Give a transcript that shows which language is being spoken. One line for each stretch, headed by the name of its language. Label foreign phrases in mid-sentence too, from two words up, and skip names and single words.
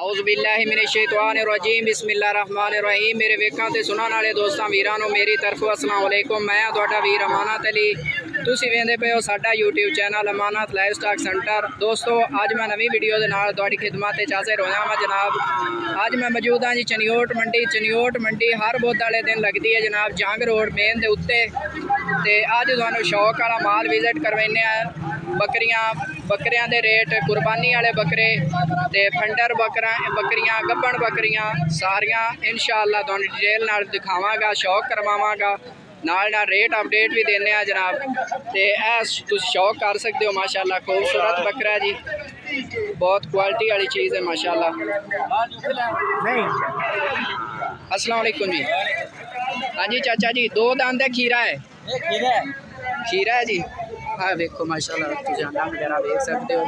Arabic: أعوذ بالله من الشيطان الرجيم بسم الله الرحمن الرحيم.
Punjabi: میرے ویکھاں تے سنن والے دوستاں ویراں نوں میری طرفوں
Arabic: السلام علیکم.
Punjabi: میں تہاڈا ویر امانت علی، تسیں ویندے پے ہو ساڈا یوٹیوب چینل امانت لائف سٹاک سینٹر. دوستو اج میں نویں ویڈیو دے نال تہاڈی خدمت چ حاضر ہویا واں جناب. اج میں موجود ہاں جی چنیوٹ منڈی۔ چنیوٹ منڈی ہر بدھ والے دن لگتی ہے جناب، جنگ روڈ مین دے اتے. تے اج تہانوں شوق والا مال وزٹ کروانے بکریاں دے ریٹ، قربانی والے بکرے تے فنڈر بکریاں گبن بکریاں ساریاں انشاءاللہ تہانوں ڈیٹیل نال دکھاواں گا، شوق کرواواں گا، نال
English: rate update
Punjabi: بھی دینے جناب. تے تسیں شوق کر سکتے ہو. ماشاءاللہ خوبصورت بکرا جی، بہت کوالٹی والی چیز ہے ماشاءاللہ.
Arabic: السلام علیکم जी।
Punjabi: ہاں جی چاچا جی، دو دند ہے، کھیرا ہے، کھیرا ہے جی. ہاں دیکھو ماشاءاللہ، تسیں انڈا وغیرہ دیکھ سکتے ہو.